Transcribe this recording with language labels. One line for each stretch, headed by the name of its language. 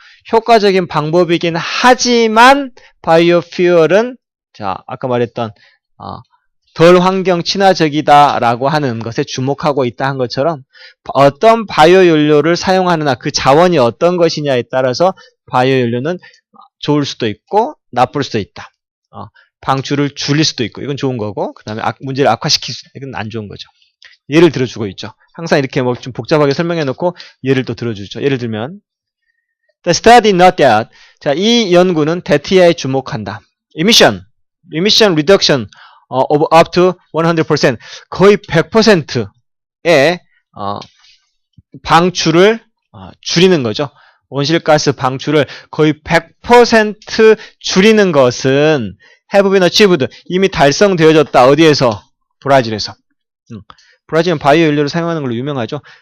Korean: 효과적인 방법이긴 하지만 바이오퓨얼은 자 아까 말했던 덜 환경 친화적이다라고 하는 것에 주목하고 있다 한 것처럼 어떤 바이오 연료를 사용하느냐 그 자원이 어떤 것이냐에 따라서 바이오 연료는 좋을 수도 있고 나쁠 수도 있다. 방출을 줄일 수도 있고 이건 좋은 거고 그 다음에 문제를 악화시킬 수도 있고 이건 안 좋은 거죠. 예를 들어주고 있죠. 항상 이렇게 뭐 좀 복잡하게 설명해 놓고 예를 또 들어주죠. 예를 들면
English: The study not that.
Korean: 자, 이 연구는 대티아에 주목한다.
English: Emission reduction of up to 100%.
Korean: 거의 100%의 방출을 줄이는 거죠. 온실가스 방출을 거의 100% 줄이는 것은
English: have been achieved.
Korean: 이미 달성되어졌다. 어디에서? 브라질에서. 브라질은 바이오 연료를 사용하는 걸로 유명하죠.